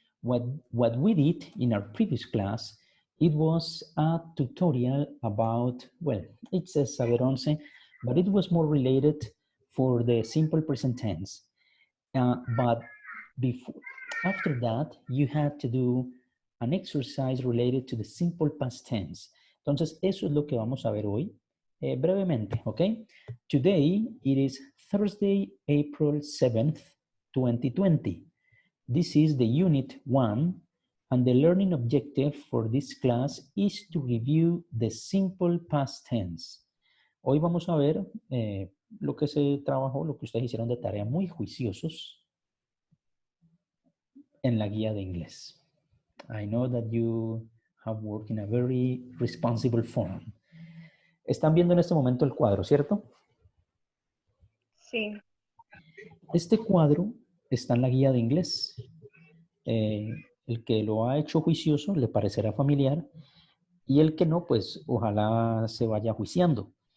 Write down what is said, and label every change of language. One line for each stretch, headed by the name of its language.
English: What we did in our previous class, it was a tutorial about, well, it says saber once, but it was more related for the simple present tense. But after that, you had to do an exercise related to the simple past tense.
Spanish: Entonces, eso es lo que vamos a ver hoy, brevemente, ¿ok?
English: Today, it is Thursday, April 7th, 2020. This is the unit 1, and the learning objective for this class is to review the simple past tense.
Spanish: Hoy vamos a ver lo que se trabajó, lo que ustedes hicieron de tarea, muy juiciosos en la guía de inglés.
English: I know that you have worked in a very responsible form.
Spanish: Están viendo en este momento el cuadro, ¿cierto? Sí. Este cuadro está en la guía de inglés. El que lo ha hecho juicioso le parecerá familiar y el que no, pues ojalá se vaya juiciando.